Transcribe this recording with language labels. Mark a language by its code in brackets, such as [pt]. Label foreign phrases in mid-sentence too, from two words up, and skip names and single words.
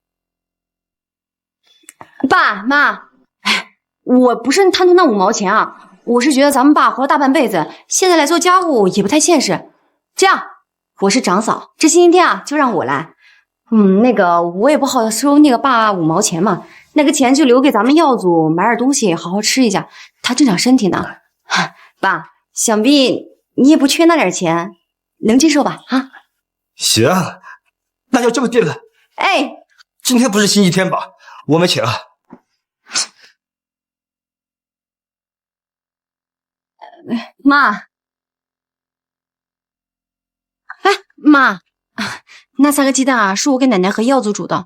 [zh] 爸媽，我不是貪圖那5毛錢啊，我是覺得咱們爸活了大半輩子，現在來做家務也不太現實。這樣，我是長嫂，這星期天啊就讓我來。那個我也不好收那個爸5毛錢嘛，那個錢就留給咱們耀祖買點東西，好好吃一下，他正長身體呢。爸，想必你也不缺那點錢，能接受吧？啊，行，那就這麼定了。哎，今天不是星期天吧？我們請啊。媽，哎，媽，那3個雞蛋啊，是我給奶奶和耀祖煮的。